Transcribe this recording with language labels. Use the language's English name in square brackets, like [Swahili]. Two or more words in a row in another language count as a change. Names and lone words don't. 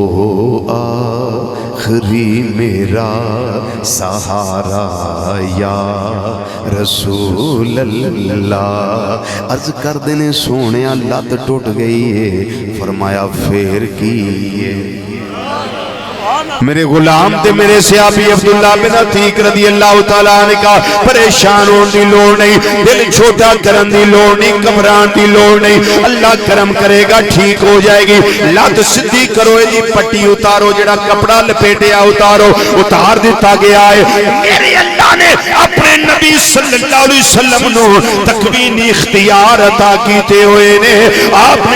[Punjabi] آخری میرا سہارا [Arabic] یا رسول اللہ [Punjabi] عرض کر دینے سونے لت ٹوٹ گئی ہے فرمایا پھر کی میرے غلام تے میرے صحابی عبداللہ بن عتیق [Arabic] رضی اللہ تعالیٰ عنہ [Punjabi] کا پریشان ہون دی لوڑ نہیں دل چھوٹا کرن دی لوڑ نہیں گھبران دی لوڑ نہیں اللہ کرم کرے گا ٹھیک ہو جائے گی لت سدھی کرو جی پٹی اتارو جڑا کپڑا لپیٹیا اتارو اتار دیتا گیا ہے میرے اللہ نے اپنے نبی [Arabic] صلی اللہ علیہ وسلم [Punjabi] نو تکوین اختیار عطا کیتے ہوئے نے آپ نے